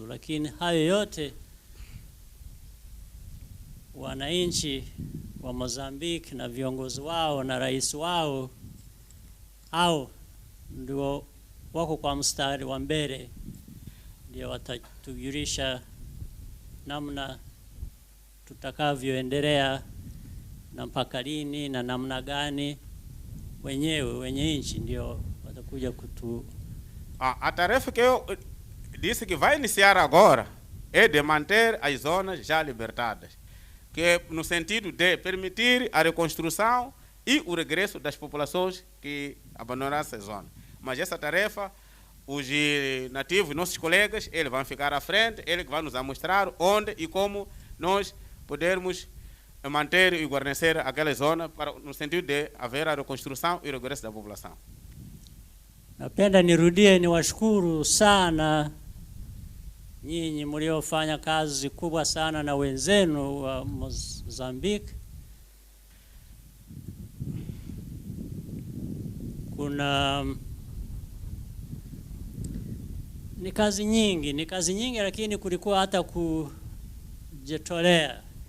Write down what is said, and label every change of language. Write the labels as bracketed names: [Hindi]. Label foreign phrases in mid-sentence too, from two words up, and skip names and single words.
[Swahili] Lakini hayo yote wananchi wa Mozambique na viongozi wao na rais wao au ndio wako kwa mstari wa mbele, ndio watatujulisha namna tutakavyoendelea na mpaka lini na namna gani. Wenye nchi ndio watakuja kutu. [Portuguese] A tarefa que eu disse que vai iniciar agora é de manter as zonas já libertadas, que é no sentido de permitir a reconstrução e o regresso das populações que abandonaram essa zona. Mas essa tarefa, os nativos, nossos colegas, eles vão ficar à frente, eles vão nos mostrar onde e como nós podermos manter e guarnecer aquela zona para, no sentido de haver a reconstrução e o regresso da população. [Swahili] Napenda nirudie niwashukuru sana nyinyi mliofanya kazi kubwa sana na wenzenu wa Mozambique. Kuna ni kazi nyingi, lakini kulikuwa hata kujitolea.